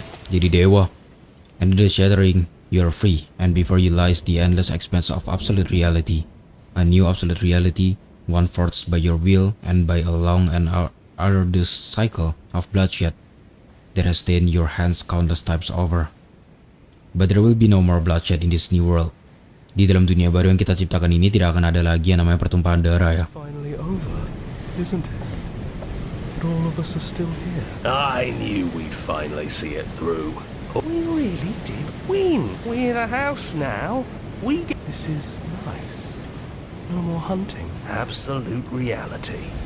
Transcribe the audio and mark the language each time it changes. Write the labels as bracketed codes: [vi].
[id] Jadi dewa. [en] Under the shattering, you are free, and before you lies the endless expanse of absolute reality. A new absolute reality, one forged by your will and by a long and arduous cycle of bloodshed that has stained your hands countless times over. But there will be no more bloodshed in this new world. [id] Di dalam dunia baru yang kita ciptakan ini tidak akan ada lagi yang namanya pertumpahan darah ya. [en] Finally over, isn't it? But all of us are still here. I knew we'd finally see it through. We really did win. We're the house now. This is nice. No more hunting. Absolute reality.